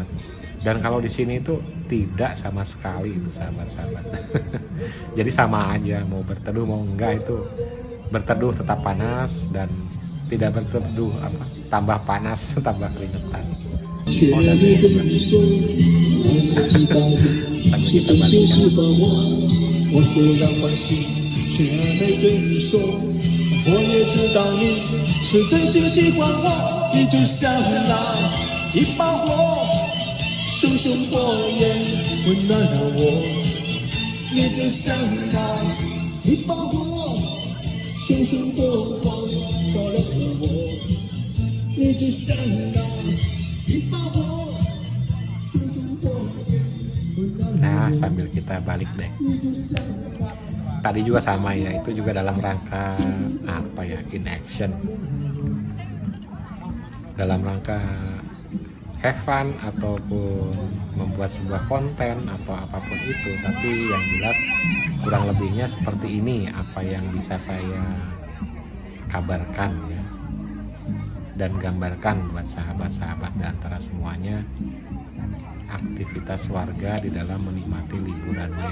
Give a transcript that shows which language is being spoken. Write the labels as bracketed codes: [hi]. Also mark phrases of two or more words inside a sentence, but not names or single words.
[id] Dan kalau di sini itu tidak sama sekali itu sahabat-sahabat. Jadi sama aja, mau berteduh mau enggak, itu berteduh tetap panas, dan tidak berteduh tambah panas tambah keringetan. Oh, dan sambil kita balik ya. [zh] 我虽然欢喜，却没对你说。我也知道你是真心喜欢我，你就像那一把火，熊熊火焰温暖了我。你就像那一把火，熊熊火光照亮了我。你就像那一把火，熊熊火焰温暖了我。 [id] Nah, sambil kita balik deh. Tadi juga sama ya, itu juga dalam rangka apa ya, [en] in action. [id] Dalam rangka [en] have fun [id] ataupun membuat sebuah konten atau apapun itu, tapi yang jelas kurang lebihnya seperti ini apa yang bisa saya kabarkan ya, dan gambarkan buat sahabat-sahabat di antara semuanya, aktivitas warga di dalam menikmati liburannya.